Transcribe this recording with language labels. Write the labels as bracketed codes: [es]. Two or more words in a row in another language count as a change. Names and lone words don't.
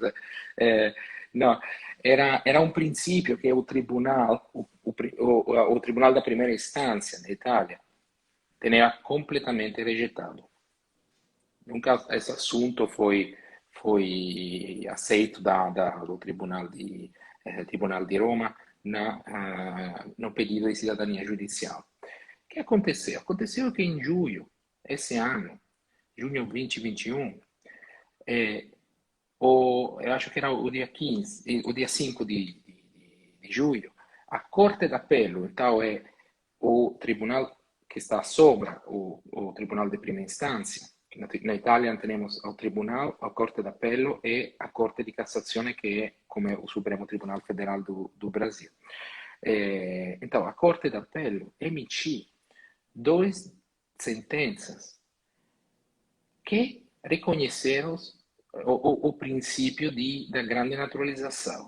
[pt] Não, era um princípio que o tribunal, o tribunal da primeira instância na Itália, tinha completamente rejeitado. Nunca esse assunto foi aceito do Tribunal de Roma, no pedido [it] di cidadania giudiziale. [pt] Che aconteceu? Aconteceu que em julho, esse ano, junho 2021, eu acho que era o dia 15, o dia 5 de julho, a Corte d'Appello, então é o tribunal que está sobre o tribunal de prima instância. Na Itália temos o tribunal, a Corte d'Appello e a Corte di Cassazione, que é como o Supremo Tribunal Federal do Brasil. Então, a Corte d'Appello emitiu duas sentenças que reconheceram o princípio da grande naturalização.